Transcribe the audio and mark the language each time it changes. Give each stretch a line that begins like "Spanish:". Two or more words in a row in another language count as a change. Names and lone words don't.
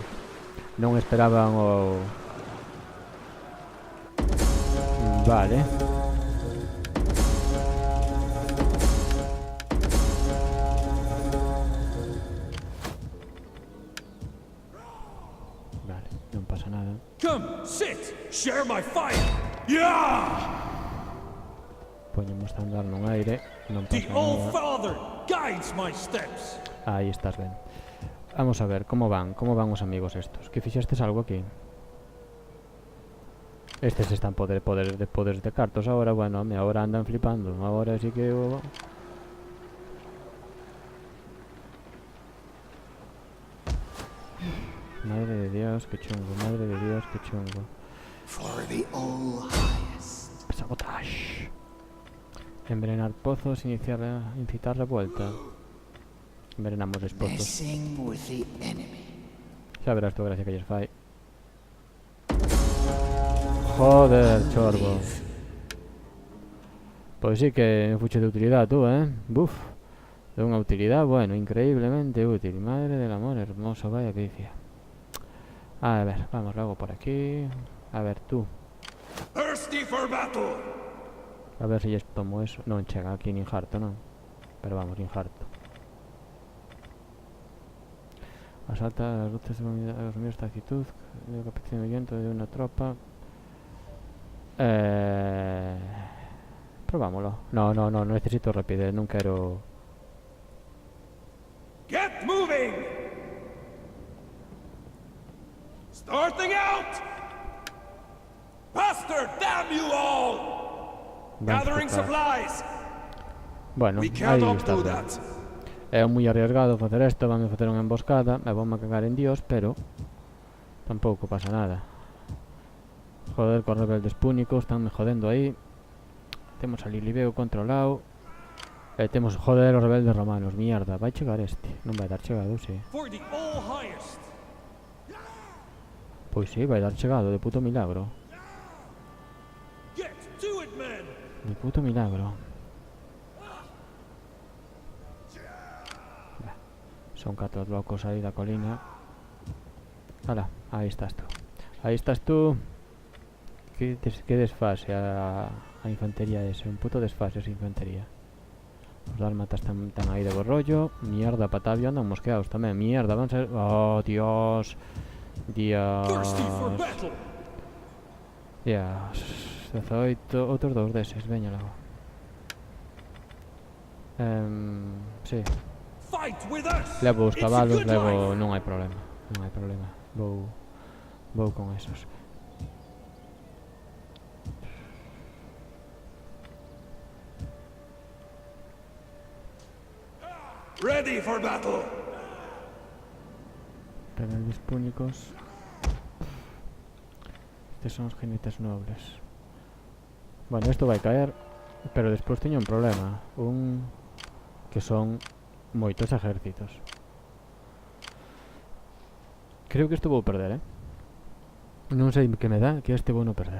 Galician: Non esperaban o... Vale. Vale, non pasa nada.
English: Come, sit! Share my fire! Yeah!
Galician: Poñemos a andar nun aire. Non
English: The
Galician: pasa
English: All
Galician: nada.
English: Father guides my steps!
Galician: Aí estás ben. Vamos a ver, como van os amigos estos. Que fixestes algo aquí? Estes están poderes de cartos ahora, bueno, ahora andan flipando. Ahora sí que... Madre de Dios, que chungo, madre de Dios, que chungo.
English: For the all highest. Sabotage.
Spanish: Envenenar pozos, incitar revuelta. Envenenamos los pozos.
English: Messing with the enemy.
Galician: Xa verás tu gracia que lles fai. Joder, chorbo. Pois sí que fuche de utilidad tú, Buf. De unha utilidad, bueno, increíblemente útil.
Spanish: Madre del amor hermoso, vaya pifia. A ver, vamos luego por aquí. A ver, tú.
English: Thirsty for battle!
Galician: A ver si lles tomo eso. Non chega aquí nin harto, non. Pero vamos, nin harto.
Spanish: Asalta las luces de asumir esta actitud. De capitulamiento de una tropa.
Galician: Probámoslo. No, necesito rapidez, non quero...
English: Get moving! Starting out! Faster, damn you all! Gathering supplies!
Galician: Bueno,
English: We
Galician: aí
English: cannot
Galician: está
English: do
Galician: ben.
English: that.
Galician: É moi arriesgado facer isto, vanme facer unha emboscada e vamos a cagar en Dios, pero tampouco pasa nada. Joder, con rebeldes púnicos, estánme jodendo aí. Temos a Lilibeo controlado. E temos, joder, os rebeldes romanos, mierda, vai chegar este. Non vai dar chegado, sí.
English: For the all highest!
Galician: Pois sí, vai dar chegado, de puto milagro.
English: Get to it, men!
Galician: De puto milagro. Son 4 locos aí da colina. Hala, aí estás tú. Aí estás tú. Que desfase a infantería ese. Un puto desfase esa infantería. Os dálmatas están aí de borrollo. Mierda, Patavio andan mosqueados tamén. Mierda, van a ser... Oh, Dios. Dios.
English: Thirsty for battle!
Galician: Dios. 18. Outros dous deses. Veña logo. Sí.
English: Fight with us!
Galician: Levo os
English: It's a
Galician: cabalos,
English: good
Galician: levo...
English: life.
Galician: Non hai problema. Non hai problema. Vou con esos.
English: Ready for battle!
Galician: Rebeldes púnicos. Estes son os jinetes nobles. Bueno, isto vai caer, pero despois teño un problema. Que son moitos ejércitos. Creo que isto vou perder, Non sei que me dá que este vou non perder.